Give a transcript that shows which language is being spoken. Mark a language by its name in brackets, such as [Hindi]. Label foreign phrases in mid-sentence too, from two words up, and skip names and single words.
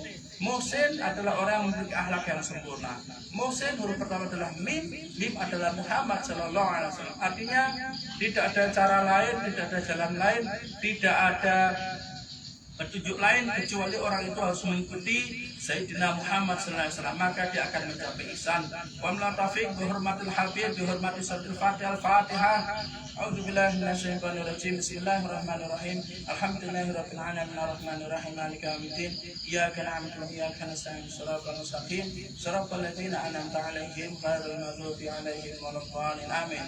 [Indonesian] Muhsin adalah orang yang memiliki akhlak yang sempurna. Muhsin huruf pertama adalah mim. Mim adalah Muhammad [Arabic] صلى الله عليه وسلم. [Indonesian] Artinya tidak ada cara lain, tidak ada jalan lain, tidak ada petunjuk lain kecuali orang itu harus mengikuti Sayyidina Muhammad [Arabic] صلى الله عليه وسلم, [Indonesian] maka dia akan mencapai ihsan. [Arabic] ومن توفيق بحرمة الحبيب بحرمة سورة الفاتحة. أعوذ بالله من الشيطان الرجيم. بسم الله الرحمن الرحيم. الحمد لله رب العالمين الرحمن الرحيم مالك يوم الدين. إياك نعبد وإياك نستعين. الصراط المستقيم. صراط الذين أنعمت عليهم غير المغضوب عليهم ولا الضالين. آمين.